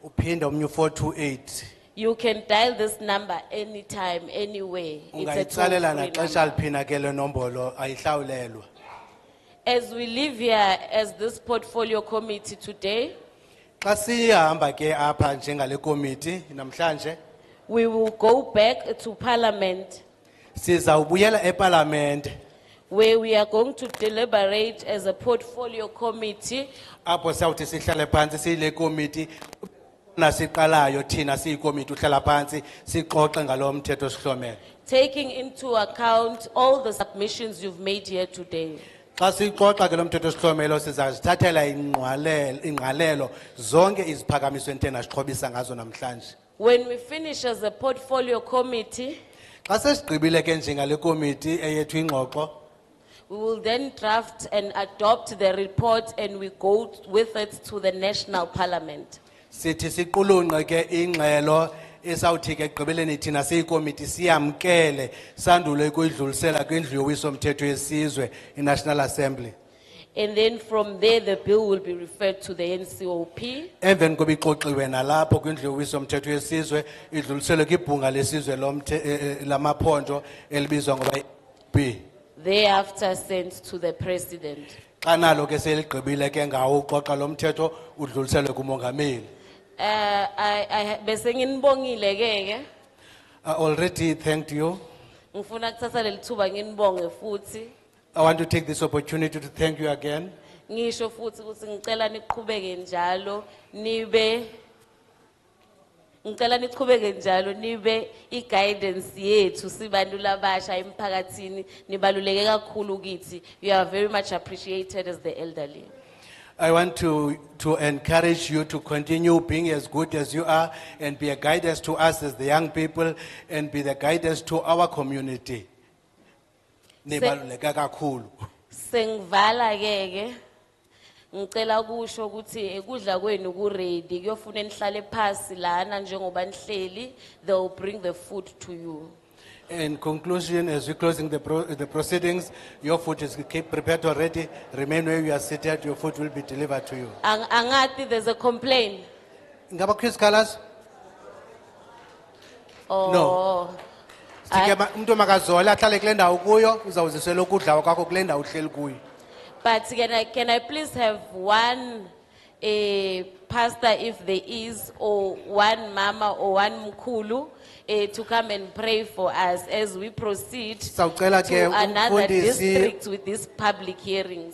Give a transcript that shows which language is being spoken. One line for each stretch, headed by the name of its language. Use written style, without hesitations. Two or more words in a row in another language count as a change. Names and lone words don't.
Xhosa: uphinda omnye 428.
English: You can dial this number anytime, anywhere. It's a
Xhosa: Ungayitsalela
English: toll-free
Xhosa: naxesha
English: number.
Xhosa: liphina ke le nombolo ayihlawulelwa.
English: As we live here as this portfolio committee today,
Xhosa: Xa sihamba ke apha njengale komiti namhlanje
English: we will go back to Parliament
Xhosa: sizawubuyela eParlamente
English: where we are going to deliberate as a portfolio committee
Xhosa: apho sawuthi sihlale phansi siyile komiti nasiqalayo thina siyikomiti uhlala phansi sixoxe ngalo mthetho sihlomelo.
English: taking into account all the submissions you've made here today.
Xhosa: Xa sixoxa ke lo mthetho sihlomelo sizazithathela ingqalelo zonke iziphakamiso entena sixhobisa ngazo namhlanje.
English: When we finish as a portfolio committee,
Xhosa: Xa sesigqibile ke njengale komiti eyethu ingxoxo
English: we will then draft and adopt the report and we go with it to the National Parliament.
Xhosa: sithi siqulunqe ke ingxelo esawuthi ke gqibeleni thina siyikomiti siyamkele sandule ukuyidlulisela kwindlu yowiso mthetho yesizwe iNational Assembly.
English: And then from there, the bill will be referred to the NCOP.
Xhosa: Emveni koba ixoxiwe nalapho kwindlu yowiso mthetho yesizwe idluliselwe kwibhunga lesizwe lamaphondo elibizwa ngoba B.
English: Thereafter sent to the president.
Xhosa: Xa nalo ke seligqibile ke ngawo uxoxa lo mthetho udluliselwe kumongameli.
Zulu: Bese nginibongile ke.
English: I already thanked you.
Zulu: Ngifuna kuthatha lelithuba nginibonge futhi.
English: I want to take this opportunity to thank you again.
Zulu: Ngisho futhi ukuthi ngicela niqhubeke njalo nibe ngicela niqhubeke njalo nibe i-guidance yethu sibantu labasha emphakathini nibaluleke kakhulu kithi.
English: You are very much appreciated as the elderly. I want to encourage you to continue being as good as you are and be a guidance to us as the young people and be the guidance to our community.
Zulu: Nibaluleke kakhulu. Sengivala ke ngicela kusho ukuthi ekudla kwenu ku ready kuyofuna nihlale phansi lana njengoba nihleli,
English: they will bring the food to you. In conclusion, as we're closing the proceedings, your food is keep prepared already. Remain where you are seated. Your food will be delivered to you. Angati there's a complaint.
Xhosa: Ngaba Chris Colors?
English: Oh. No.
Xhosa: Umuntu makazola ahlale kule ndawo kuyo uzawuzisela ukudla kwakho kule ndawo uhleli kuyo.
English: But can I please have one pastor if there is, or one mama or one mkulu to come and pray for us as we proceed to another district with these public hearings.